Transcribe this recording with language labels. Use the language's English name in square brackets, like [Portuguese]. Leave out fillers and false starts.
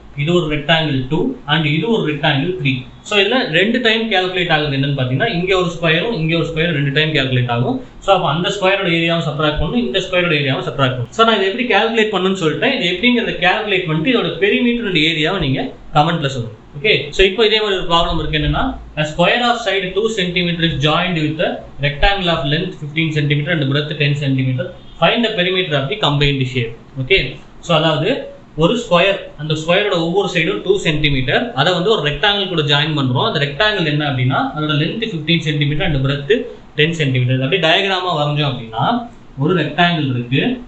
[Tamil] இது ஒரு rectangle 2 and இது ஒரு ரெக்டாங்கிள் 3. ஸோ இதில் 2 டைம் கேல்குலேட் ஆகுது என்னன்னு பார்த்தீங்கன்னா இங்கே ஒரு ஸ்கொயரும் இங்கே ஒரு ஸ்கொயர் 2 டைம் கேல்குலேட் ஆகும். ஸோ அப்போ அந்த ஸ்கொயரோட ஏரியாவும் சப்ராக்ட் பண்ணணும், இந்த ஸ்கொயரோட ஏரியாவும் சப்ராக்ட் பண்ணணும். ஸோ நான் இதை எப்படி கேல்குலேட் பண்ணணும்னு சொல்லிட்டேன். இது எப்படிங்கிறத கேல்குலேட் பண்ணிட்டு இதோட பெரிமீட்டர் ஏரியாவை நீங்கள் கமெண்ட்ல சொல்லுங்க. ஓகே, ஸோ இப்போ இதே மாதிரி ஒரு ப்ராப்ளம் இருக்கு. [English] என்னன்னா a square of side 2 cm is joined with a rectangle of length 15 cm and breadth 10 cm. Find the perimeter of the combined shape. [Tamil] Okay, so அதாவது ஒரு ஸ்கொயர், அந்த ஸ்கொயரோட ஒவ்வொரு சைடும் 2 சென்டிமீட்டர், அதை வந்து ஒரு ரெக்டாங்கிள் கூட ஜாயின் பண்றோம். அந்த ரெக்டாங்கிள் என்ன அப்படின்னா அதோட length 15 centimetre and breadth 10 centimetre. அப்படியே டயக்ராமா வரைஞ்சோம் அப்படின்னா ஒரு ரெக்டாங்கிள் இருக்கு.